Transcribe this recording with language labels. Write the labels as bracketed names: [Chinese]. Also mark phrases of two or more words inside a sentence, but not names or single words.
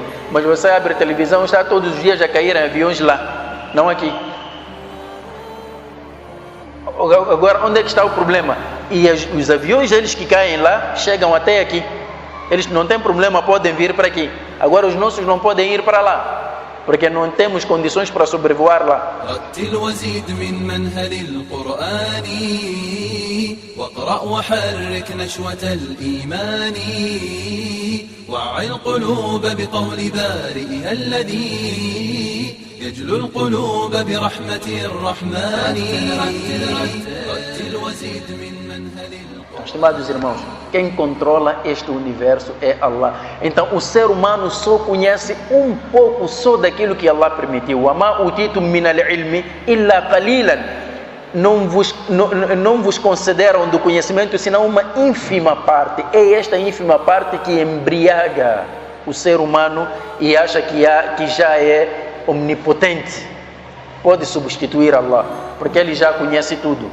[Portuguese] Mas você abre a televisão, está todos os dias a cair em aviões lá, não aqui. Agora, onde é que está o problema? E os aviões, eles que caem lá, chegam até aqui. Eles não têm problema, podem vir para aqui. Agora os nossos não podem ir para lá. porque não temos condições para sobrevoar lá. [Arabic] رتل وزيد من منهل القرآن واقرأ وحرك نشوة الإيمان وعي القلوب بقول بارئها الذي يجلو القلوب برحمة الرحمن رتل وزيد من منهل القرآن. [Portuguese] Estimados irmãos, quem controla este universo é Allah. Então o ser humano só conhece um pouco só daquilo que Allah permitiu. [Arabic] وَمَا أُوتِيتُم مِّنَ الْعِلْمِ إِلَّا قَلِيلًا. [Portuguese] Não vos concederam do conhecimento senão uma ínfima parte. É esta ínfima parte que embriaga o ser humano e acha que já é omnipotente. Pode substituir Allah, porque ele já conhece tudo.